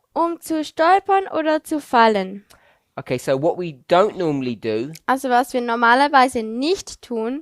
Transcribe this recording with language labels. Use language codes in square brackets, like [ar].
[de] um zu stolpern oder zu fallen. [en] Okay, so what we don't normally do [de] Also was wir normalerweise nicht tun,